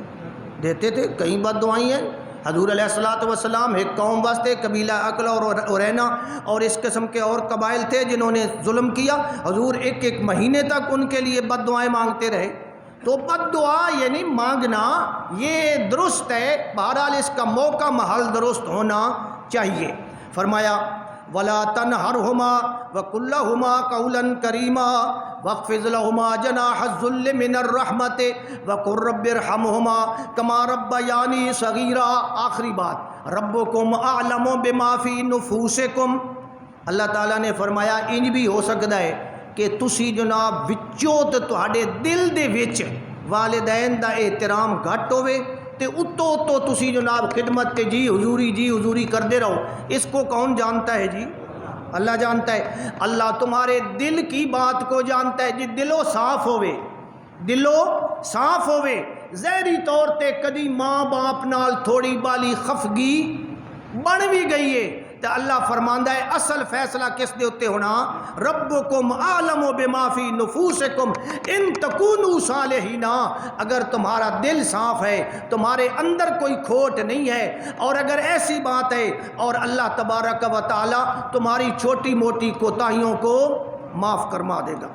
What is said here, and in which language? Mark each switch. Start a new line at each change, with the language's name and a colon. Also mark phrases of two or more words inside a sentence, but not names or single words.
Urdu: دیتے تھے، کئی بد دعائیں ہیں۔ حضور علیہ السلام ایک قوم واسطے، قبیلہ اکلا اور ارینا اور اس قسم کے اور قبائل تھے جنہوں نے ظلم کیا، حضور ایک مہینے تک ان کے لیے بد دعائیں مانگتے رہے۔ تو بد دعا یعنی مانگنا یہ درست ہے، بہرحال اس کا موقع محل درست ہونا چاہیے۔
Arabic: فرمایا وَلَا تَنْهَرْهُمَا وَقُلْ قَوْلًا كَرِيمًا وَاخْفِضْ لَهُمَا جَنَاحَ الذُّلِّ مِنَ الرَّحْمَةِ وَقُلْ رَبِّ ارْحَمْهُمَا كَمَا رَبَّيَانِي صَغِيرًا۔
Punjabi: آخری بات،
Arabic: ربکم اعلم بما فی نفوسکم،
Punjabi: اللہ تعالیٰ نے فرمایا انج بھی ہو سکتا ہے کہ تسی جناب وچوں تے تہاڈے دل دے وچ والدین دا احترام گھٹ ہوئے تے اتو تسی جناب خدمت تے جی حضوری کردے رہو۔
Urdu: اس کو کون جانتا ہے جی؟ اللہ جانتا ہے۔ اللہ تمہارے دل کی بات کو جانتا ہے،
Punjabi: جی دلو صاف ہوئے، ظاہری طور تے کدی ماں باپ نال تھوڑی بالی خفگی بن بھی گئی ہے تو اللہ فرماندا ہے اصل فیصلہ کس دے اتے ہونا؟
Arabic: ربکم اعلم بما فی نفوسکم ان تکونوا صالحین۔
Urdu: اگر تمہارا دل صاف ہے، تمہارے اندر کوئی کھوٹ نہیں ہے، اور اگر ایسی بات ہے اور اللہ تبارک و تعالی تمہاری چھوٹی موٹی کوتاہیوں کو معاف فرما دے گا۔